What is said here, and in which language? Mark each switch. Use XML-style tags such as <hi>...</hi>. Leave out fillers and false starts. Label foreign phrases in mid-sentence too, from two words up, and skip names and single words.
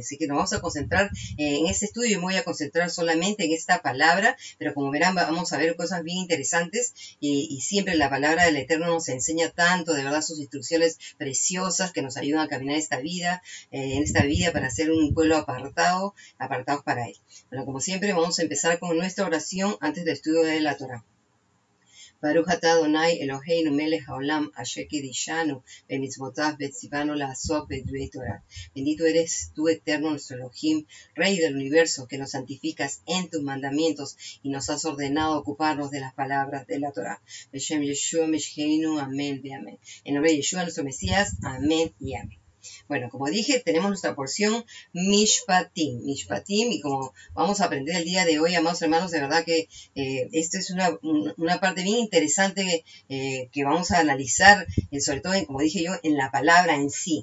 <es>Así que nos vamos a concentrar en este estudio. Yo me voy a concentrar solamente en esta palabra, pero como verán vamos a ver cosas bien interesantes, y siempre la palabra del Eterno nos enseña tanto, de verdad, sus instrucciones preciosas que nos ayudan a caminar en esta vida para ser un pueblo apartados para Él. Bueno, como siempre vamos a empezar con nuestra oración antes del estudio de la Torá.</es> <he>ברוך אתה אדני אלהינו מלך העולם אשר קדשנו במצותיו וצונו לעסוק בדברי תורה.</he> <es>Bendito eres tú, Eterno, nuestro Elohim, Rey del universo, que nos santificas en tus mandamientos y nos has ordenado ocuparnos de las palabras de la Torah.</es> <he>בשם ישוע משיחנו, אמן ואמן.</he> <es>En nombre de Yeshua, nuestro Mesías, amén y amén. Bueno, como dije, tenemos nuestra porción Mishpatim, y como vamos a aprender el día de hoy, amados hermanos, de verdad que esta es una parte bien interesante que vamos a analizar, sobre todo, como dije yo, en la palabra en sí.</es>